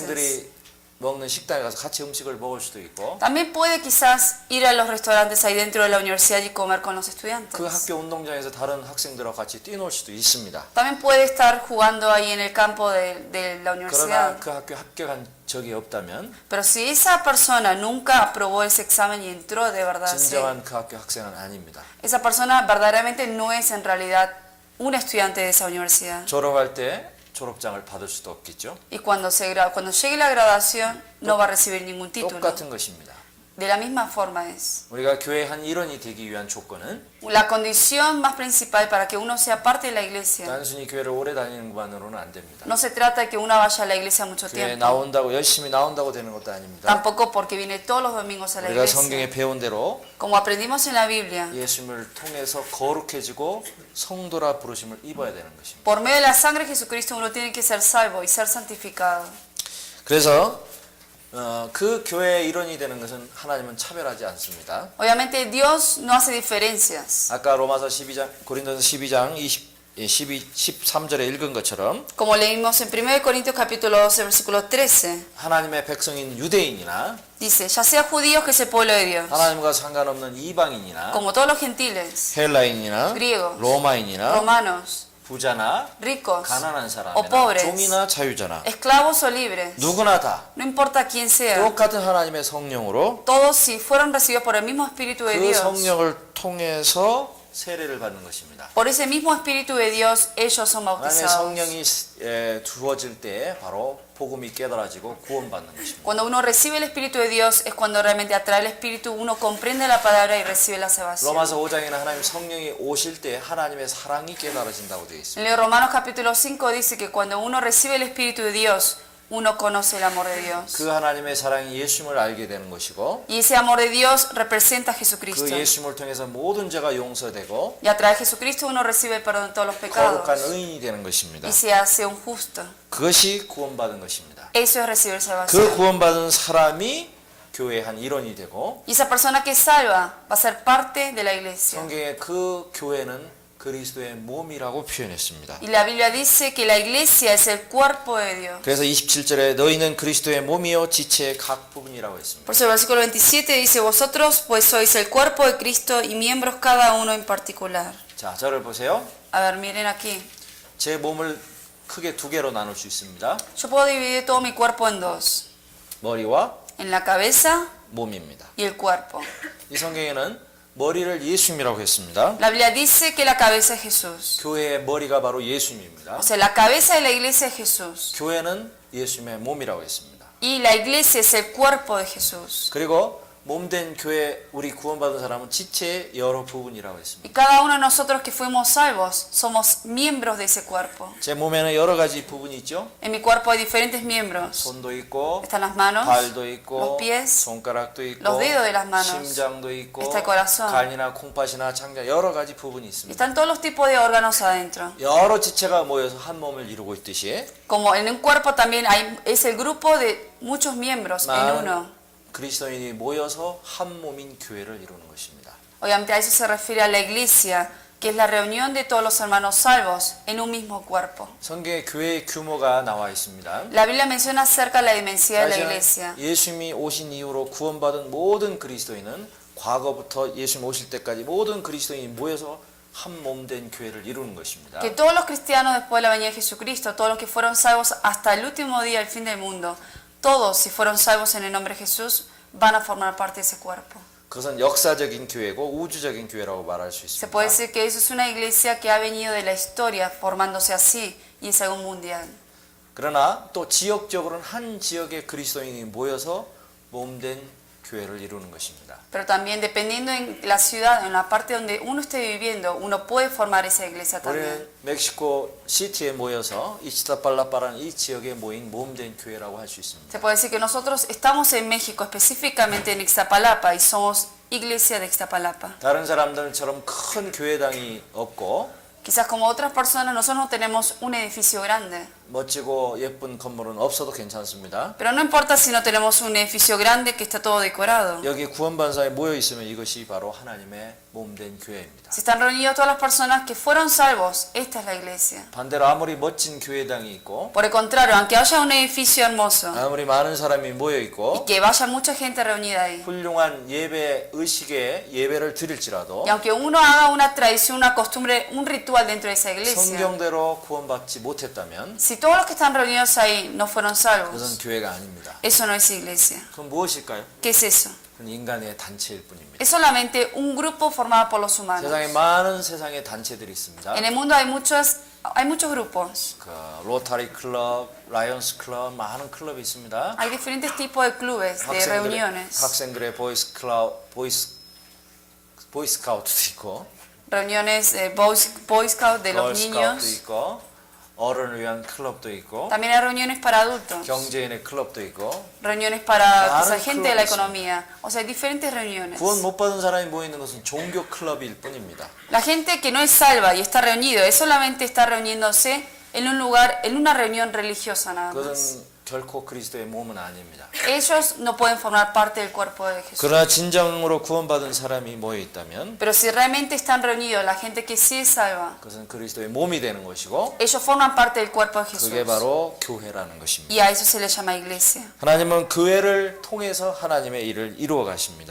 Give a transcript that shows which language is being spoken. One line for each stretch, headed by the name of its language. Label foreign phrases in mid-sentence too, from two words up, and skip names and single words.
Korean: 학생들이 먹는 식당에 가서 같이 음식을 먹을 수도 있고
Spanish: También puede quizás ir a los restaurantes ahí dentro de la universidad y comer con los estudiantes.
Korean: 그 학교 운동장에서 다른 학생들과 같이 뛰놀 수도 있습니다.
Spanish: También puede estar jugando ahí en el campo de la
Korean: 그러나
Spanish: universidad.
Korean: 그 학교 합격한 적이 없다면
Spanish: Pero si esa persona nunca aprobó ese examen y entró de verdad, sí,
Korean: 진정한 그 학교 학생은 아닙니다.
Spanish: esa persona verdaderamente no es en realidad un estudiante de esa universidad.
Korean: 졸업할 때 졸업장을 받을 수도 없겠죠.
Spanish: Y cuando llegue la graduación no va a recibir ningún título.
Korean: 똑같은 것입니다.
Spanish: De la misma forma es.
Korean: 우리가 교회의 한 일원이 되기 위한 조건은
Spanish: La condición más principal para que uno sea parte de la iglesia
Korean: 단순히 교회를 오래 다니는 것만으로는 안 됩니다.
Spanish: no se trata de que uno vaya a la iglesia mucho
Korean: 교회에
Spanish: tiempo,
Korean: 나온다고 열심히 나온다고 되는 것도 아닙니다.
Spanish: tampoco porque viene todos los domingos a la
Korean: 우리가
Spanish: iglesia.
Korean: 성경에 배운 대로
Spanish: Como aprendimos en la Biblia,
Korean: 예수님을 통해서 거룩해지고 성도라 부르심을 입어야 되는 것입니다.
Spanish: por medio de la sangre de Jesucristo uno tiene que ser salvo y ser santificado.
Korean: 그래서 그 교회의 일원이 되는 것은 하나님은 차별하지 않습니다.
Spanish: Obviamente Dios no hace diferencias.
Korean: 아까 로마서 12장, 고린도서 12장 13절에 읽은 것처럼
Spanish: Como leímos en 1 Corintios capítulo 12, versículo 13,
Korean: 하나님의 백성인 유대인이나
Spanish: dice, ya sea judíos que es el pueblo de Dios,
Korean: 하나님과 상관없는 이방인이나
Spanish: como todos los gentiles,
Korean: 헬라인이나
Spanish: griegos,
Korean: 로마인이나
Spanish: romanos,
Korean: 부자나
Spanish: ricos,
Korean: 가난한
Spanish: o
Korean: 사람이나
Spanish: pobres,
Korean: 종이나 자유자나
Spanish: esclavos o libres,
Korean: 누구나 다
Spanish: no importa quién sea,
Korean: 똑같은 하나님의 성령으로
Spanish: todos si fueron recibidos por el mismo Espíritu de
Korean: 그
Spanish: Dios,
Korean: 성령을 통해서 세례를 받는 것입니다.
Spanish: por ese mismo Espíritu de Dios ellos son
Korean: 하나님의
Spanish: bautizados.
Korean: 성령이 주어질 때 바로 복음이 깨달아지고 구원받는 것입니다.
Spanish: Cuando uno recibe el Espíritu de Dios es cuando realmente a través del Espíritu uno comprende la palabra y recibe la salvación.
Korean: 로마서 5장에는 하나님 성령이 오실 때 하나님의 사랑이 깨달아진다고 되어 있습니다.
Spanish: En Romanos capítulo 5 dice que cuando uno recibe el Espíritu de Dios, uno conoce el amor de Dios.
Korean: 그 하나님의 사랑이 예수님을 알게 되는 것이고
Spanish: Y ese amor de Dios representa a
Korean: 그
Spanish: Jesucristo.
Korean: 예수님을 통해서 모든 죄가 용서되고
Spanish: Y a través de Jesucristo uno recibe el perdón de todos los pecados
Korean: 거룩한 의인이 되는 것입니다.
Spanish: y se hace un justo.
Korean: 그것이 구원받은 것입니다.
Spanish: Eso es recibir
Korean: 그
Spanish: salvación.
Korean: 구원받은 사람이 교회의 한 일원이 되고
Spanish: Y esa persona que es salva va a ser parte de la iglesia.
Korean: 성경에 그 교회는 그리스도의 몸이라고 표현했습니다.
Spanish: Y la Biblia dice que la iglesia es el cuerpo de Dios.
Korean: 그래서 27절에 너희는 그리스도의 몸이요 지체의 각 부분이라고 했습니다.
Spanish: Por eso el versículo 27 dice, vosotros pues sois el cuerpo de Cristo y miembros cada uno en particular.
Korean: 자, 저를 보세요.
Spanish: A ver, miren aquí.
Korean: 제 몸을 크게 두 개로 나눌 수 있습니다.
Spanish: Yo puedo dividir todo mi cuerpo en dos.
Korean: 머리와
Spanish: En la cabeza
Korean: 몸입니다.
Spanish: y el cuerpo.
Korean: 이 성경에는 머리를 예수님이라고 했습니다.
Spanish: La Biblia dice que la cabeza es Jesús.
Korean: 교회의 머리가 바로 예수님입니다.
Spanish: O sea, la cabeza de la iglesia es Jesús.
Korean: 교회는 예수님의 몸이라고 했습니다.
Spanish: Y la iglesia es el cuerpo de Jesús.
Korean: 그리고 몸된 교회 우리 구원받은 사람은 지체의 여러 부분이라고 했습니다.
Spanish: Y cada uno de nosotros que fuimos salvos somos miembros de ese cuerpo.
Korean: 제 몸에는 여러 가지 부분이 있죠.
Spanish: En mi cuerpo hay diferentes miembros.
Korean: 손도 있고
Spanish: Están las manos,
Korean: 발도
Spanish: los
Korean: 있고
Spanish: pies,
Korean: 손가락도 있고
Spanish: los dedos de las manos,
Korean: 심장도 있고
Spanish: está el corazón.
Korean: 간이나 콩팥이나 창자 여러 가지 부분이 있습니다.
Spanish: Están todos los tipos de órganos adentro.
Korean: 여러 지체가 모여서 한 몸을 이루고 있듯이
Spanish: Como en un cuerpo también es el grupo de muchos miembros en uno.
Korean: 많은 그리스도인이 모여서 한 몸인 교회를 이루는 것입니다.
Spanish: Obviamente a eso se refiere a la iglesia, que es la reunión de todos los hermanos salvos en un mismo cuerpo.
Korean: 성경에 교회의 규모가 나와 있습니다.
Spanish: La Biblia menciona acerca de la inmensidad de la iglesia.
Korean: 예수님이 오신 이후로 구원받은 모든 그리스도인은 과거부터 예수님 오실 때까지 모든 그리스도인이 모여서 한 몸된 교회를 이루는 것입니다.
Spanish: Que todos los cristianos después de la venida de Jesucristo, todos los que fueron salvos hasta el último día, el fin del mundo, todos si fueron salvos en el nombre de Jesús, van a formar parte de ese cuerpo.
Korean: 그것은 역사적인 교회고 우주적인 교회라고 말할 수
Spanish: Se puede
Korean: 있습니다.
Spanish: decir que eso es una iglesia que ha venido de la historia formándose así y es algo mundial.
Korean: 그러나 또 지역적으로는 한 지역의 그리스도인이 모여서 몸된 교회를 이루는 것입니다.
Spanish: Pero también dependiendo en la ciudad, en la parte donde uno esté viviendo, uno puede formar esa iglesia también.
Korean: 우리는 멕시코 시티에 모여서 이치타팔라파라는 이 지역에 모인 몸된 교회라고 할 수 있습니다.
Spanish: Se puede decir que nosotros estamos en México, específicamente en Ixtapalapa, y somos iglesia de Ixtapalapa.
Korean: 다른 사람들처럼 큰 교회당이 없고
Spanish: Quizás como otras personas, nosotros no tenemos un edificio grande.
Korean: 멋지고 예쁜 건물은 없어도 괜찮습니다.
Spanish: Pero no importa si no tenemos un edificio grande que está todo decorado.
Korean: 여기 구원받은 사람이 모여 있으면 이것이 바로 하나님의 몸된 교회입니다.
Spanish: Si están reunidos todas las personas que fueron salvos, esta es la iglesia.
Korean: 반대로 아무리 멋진 교회당이 있고
Spanish: Por el contrario, aunque haya un edificio hermoso
Korean: 아무리 많은 사람이 모여
Spanish: y
Korean: 있고
Spanish: que vaya mucha gente reunida ahí,
Korean: 훌륭한 예배 의식에 예배를 드릴지라도
Spanish: y aunque uno haga una tradición, una costumbre, un ritual dentro de esa iglesia,
Korean: 성경대로 구원받지 못했다면
Spanish: si todos los que están reunidos ahí no fueron
Korean: 그것은
Spanish: salvos,
Korean: 교회가 아닙니다.
Spanish: eso no es iglesia.
Korean: 그럼 무엇일까요?
Spanish: ¿Qué es eso?
Korean: 그건 인간의 단체일 뿐입니다.
Spanish: Es solamente un grupo formado por los humanos.
Korean: 세상에 많은 세상의 단체들이 있습니다.
Spanish: En el mundo hay muchas Hay muchos grupos.
Korean: 그 로타리 클럽, 라이언스 클럽 많은 클럽이 있습니다.
Spanish: Hay diferentes tipos de clubes, de reuniones.
Korean: 학생들의 보이스 클럽, 보이스카우트도 있고,
Spanish: Reuniones Boy Scout de los
Korean: 걸스카우트도
Spanish: niños.
Korean: 있고, 어른을 위한 클럽도 있고,
Spanish: También hay reuniones para adultos.
Korean: 경제인의 클럽도 있고,
Spanish: Reuniones para o sea, Claro, gente de la clubes. economía. O sea, hay diferentes reuniones.
Korean: 구원 못 받은 사람이 모이는 것은 종교 클럽일 뿐입니다.
Spanish: La gente que no es salva y está reunido, es solamente está reuniéndose en un lugar, en una reunión religiosa nada más.
Korean: 그것은 결코 그리스도의 몸은 아닙니다.
Spanish: Ellos no pueden formar parte del cuerpo de Jesús.
Korean: 그러나 진정으로 구원받은 사람이 모여 있다면
Spanish: Pero si realmente están reunidos, la gente que sí es salva,
Korean: 그것은 그리스도의 몸이 되는 것이고
Spanish: ellos forman parte del cuerpo de Jesús.
Korean: 그게 바로 교회라는 것입니다.
Spanish: Y a eso se le llama iglesia.
Korean: 하나님은 교회를 통해서 하나님의 일을 이루어 가십니다.